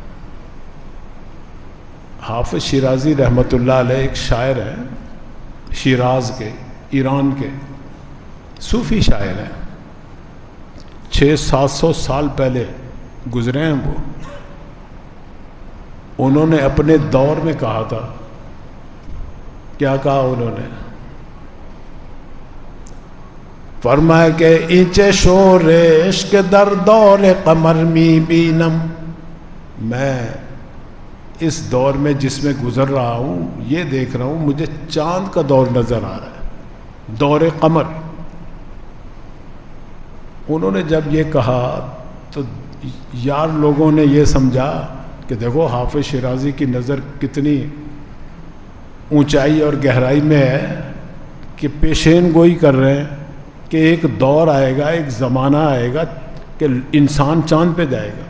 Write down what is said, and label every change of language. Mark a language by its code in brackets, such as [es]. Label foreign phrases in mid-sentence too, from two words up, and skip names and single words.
[ur] حافظ شیرازی رحمۃ اللہ علیہ ایک شاعر ہیں، شیراز کے، ایران کے صوفی شاعر ہیں. 600-700 سال پہلے گزرے ہیں وہ. انہوں نے اپنے دور میں کہا تھا، کیا کہا انہوں نے؟ فرمایا کہ [fa] اینچے شور عشق در دور قمر می بینم، [ur] میں اس دور میں جس میں گزر رہا ہوں یہ دیکھ رہا ہوں مجھے چاند کا دور نظر آ رہا ہے، دور قمر. انہوں نے جب یہ کہا تو یار لوگوں نے یہ سمجھا کہ دیکھو حافظ شیرازی کی نظر کتنی اونچائی اور گہرائی میں ہے کہ پیشین گوئی کر رہے ہیں کہ ایک دور آئے گا، ایک زمانہ آئے گا کہ انسان چاند پہ جائے گا.